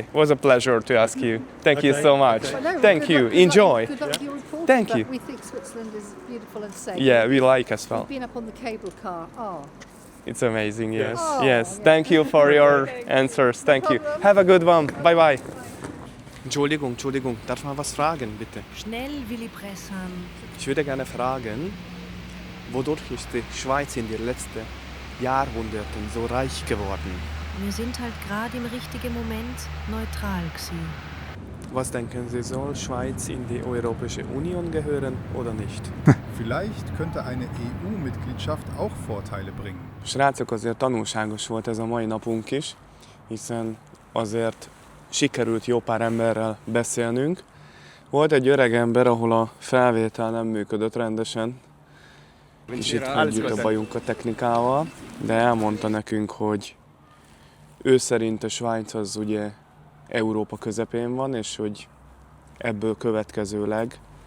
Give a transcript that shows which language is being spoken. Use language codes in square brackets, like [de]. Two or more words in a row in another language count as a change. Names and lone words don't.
[en] It was a pleasure to ask you. Thank you Okay. so much. But no, Thank good you. luck- Enjoy. Good luck to your report. Thank but you. We think Switzerland is beautiful and safe. Yeah, we like as well. We've been up on the cable car. Oh, It's amazing, yes. Oh, Yes. yeah. Thank you for your answers. Thank you. problem. Have a good one. Bye bye. [de] Entschuldigung. Darf man was fragen, bitte? Schnell, Willy Pressham. Ich würde gerne fragen, wodurch ist die Schweiz in den letzten Jahrhunderten so reich geworden? Wir sind halt gerade im richtigen Moment neutral gewesen. Was denken Sie, soll Schweiz in die Europäische Union gehören oder nicht? Vielleicht könnte eine EU-Mitgliedschaft auch Vorteile bringen. [hu] Srácok, azért tanulságos volt ez a mai napunk is, hiszen azért sikerült jó pár emberrel beszélnünk. Volt egy öreg ember, ahol a felvétel nem működött rendesen. Kicsit együtt a bajunk a technikával, de elmondta nekünk, hogy ő szerint a Svájc az ugye Európa közepén van, és hogy ebből következőleg